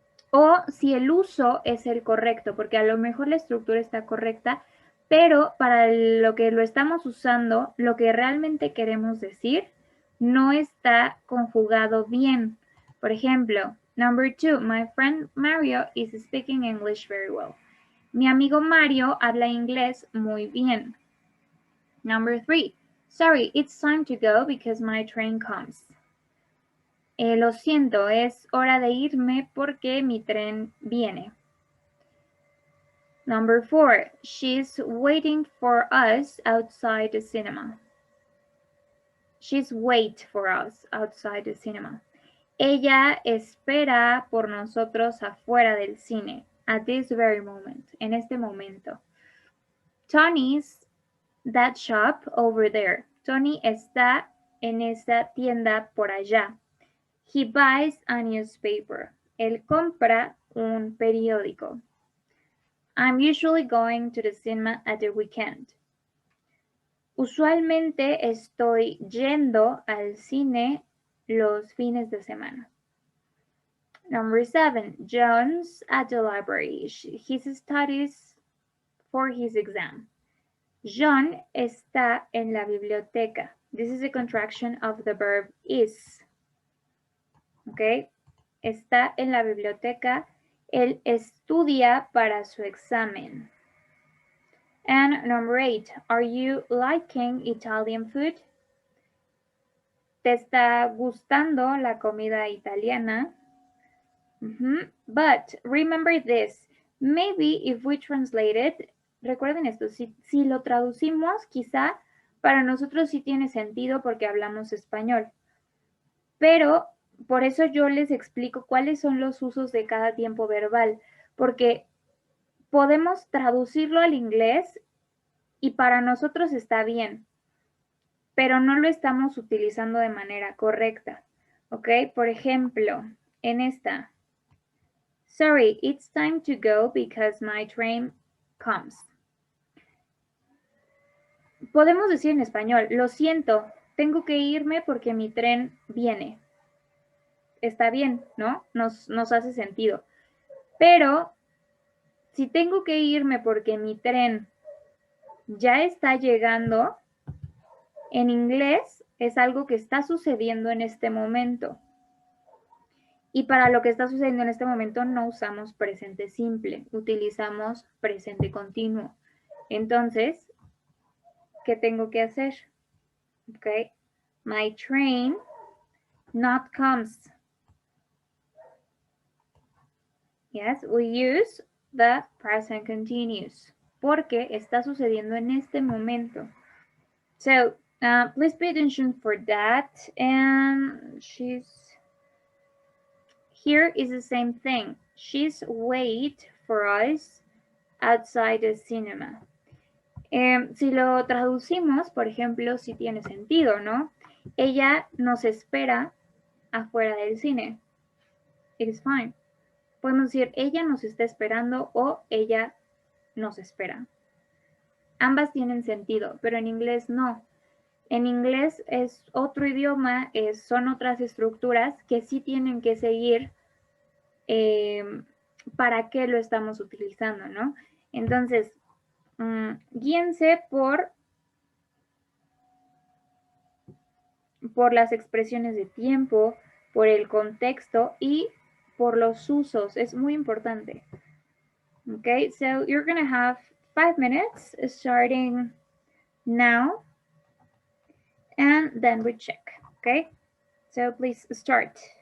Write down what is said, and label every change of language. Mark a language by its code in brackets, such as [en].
[es] O si el uso es el correcto, porque a lo mejor la estructura está correcta, pero para lo que lo estamos usando, lo que realmente queremos decir no está conjugado bien. Por ejemplo, [en] number 2, my friend Mario is speaking English very well. [es] Mi amigo Mario habla inglés muy bien. [en] Number 3, Sorry, it's time to go because my train comes. [es] Lo siento, es hora de irme porque mi tren viene. [en] Number 4, she's waiting for us outside the cinema. She's wait for us outside the cinema. [es] Ella espera por nosotros afuera del cine. [en] At this very moment. [es] En este momento. [en] Tony's that shop over there. [es] Tony está en esa tienda por allá. [en] He buys a newspaper. [es] Él compra un periódico. [en] I'm usually going to the cinema at the weekend. [es] Usualmente estoy yendo al cine los fines de semana. [en] Number 7, John's at the library. He studies for his exam. [es] John está en la biblioteca. [en] This is a contraction of the verb is. [es] Okay? Está en la biblioteca. Él estudia para su examen. [en] And number 8, are you liking Italian food? [es] ¿Te está gustando la comida italiana? [en] But remember this, maybe if we translate it, [es] recuerden esto, si lo traducimos, quizá para nosotros sí tiene sentido porque hablamos español. Pero por eso yo les explico cuáles son los usos de cada tiempo verbal, porque podemos traducirlo al inglés y para nosotros está bien, pero no lo estamos utilizando de manera correcta. ¿Ok? Por ejemplo, en esta. [en] Sorry, it's time to go because my train comes. [es] Podemos decir en español, lo siento, tengo que irme porque mi tren viene. Está bien, ¿no? Nos hace sentido. Pero si tengo que irme porque mi tren ya está llegando, en inglés es algo que está sucediendo en este momento. Y para lo que está sucediendo en este momento no usamos presente simple, utilizamos presente continuo. Entonces, ¿qué tengo que hacer? [en] Okay. My train not comes. Yes, we use the present continuous [es] porque está sucediendo en este momento. [en] So, please pay attention for that. And here is the same thing. She's wait for us outside the cinema. [es] Si lo traducimos, por ejemplo, sí tiene sentido, ¿no? Ella nos espera afuera del cine. [en] It is fine. [es] Podemos decir, ella nos está esperando o ella nos espera. Ambas tienen sentido, pero en inglés no. En inglés es otro idioma, son otras estructuras que sí tienen que seguir para qué lo estamos utilizando, ¿no? Entonces, guíense por las expresiones de tiempo, por el contexto y por los usos. Es muy importante. [en] Okay, so you're going to have 5 minutes starting now, and then we check. Okay, so please start.